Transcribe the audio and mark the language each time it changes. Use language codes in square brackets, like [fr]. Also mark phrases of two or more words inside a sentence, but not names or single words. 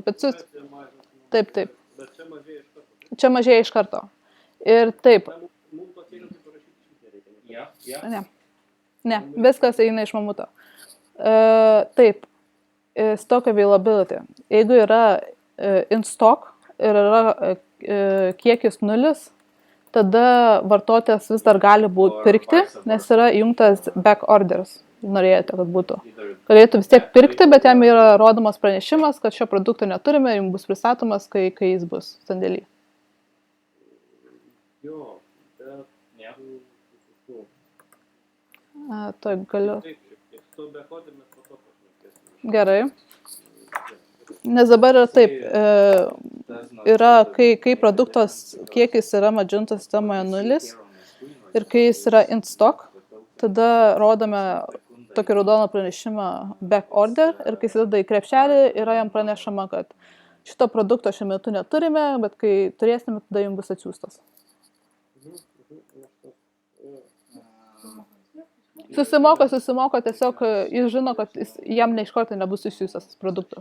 [lt] Bet taip. Bet čia mažėja iš karto. Čia mažėja iš karto. Ir taip. Mums pasiekia tai parašyti iš nereikia. [en] Yeah. [lt] Ne, viskas eina iš mamuto. Taip. [en] Stock availability. [lt] Jeigu yra [en] in stock [lt] ir yra kiekis 0, tada vartotojas vis dar gali pirkti, nes yra įjungtas [en] back orders. [lt] Norėjote, kad būtų. Galėtų vis tiek pirkti, bet jam yra rodomas pranešimas, kad šio produkto neturime, jums bus pristatomas, kai jis bus sandėly. Jo, bet... [en] Yeah. [lt] To galiu. Taip, šiek tiek. Su [en] back order [lt] mes po to pašnekėsime. Gerai. Nes dabar yra taip, yra, kai produktos kiekis yra Magento sistemoje 0 ir kai jis yra [en] in stock, [lt] tada rodome tokį raudoną pranešimą [en] back order [lt] ir kai įsideda į krepšelį, yra jam pranešama, kad šito produkto šiuo metu neturime, bet kai turėsime, tada jums bus atsiųstas. Susimoka, tiesiog jis žino, kad jam ne iš karto nebus išsiųstas produktas.